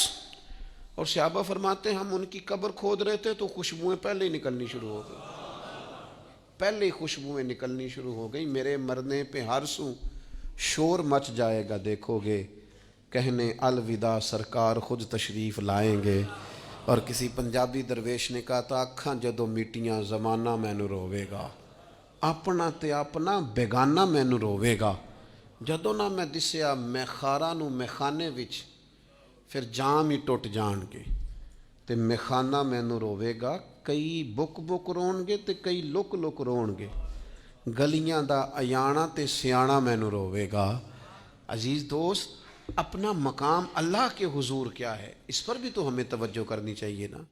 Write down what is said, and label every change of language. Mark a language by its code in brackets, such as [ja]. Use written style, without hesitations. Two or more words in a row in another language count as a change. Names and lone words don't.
[ur] اور صحابہ فرماتے ہیں ہم ان کی قبر کھود رہے تھے تو خوشبوئیں پہلے ہی نکلنی شروع ہو گئی، پہلے ہی خوشبوئیں نکلنی شروع ہو گئی۔ میرے مرنے پہ ہر سو شور مچ جائے گا، دیکھو گے کہنے الوداع سرکار خود تشریف لائیں گے۔ اور کسی پنجابی درویش نے کہا تھا [pa] اکھاں جدو میٹیاں زمانہ مینوں روے گا، اپنا تے اپنا بیگانہ مینوں روے گا۔ جدوں نہ میں دسیا میں خاراں نوں میخانے وچ، پھر جام ہی ٹوٹ جان گے تے میخانہ مینوں روے گا۔ کئی بک بک رون گے تے کئی لک لک رون گے، گلیاں دا ایانا تے سیانا مینوں روے گا۔ [ur] عزیز دوست، اپنا مقام اللہ کے حضور کیا ہے اس پر بھی تو ہمیں توجہ کرنی چاہیے نا۔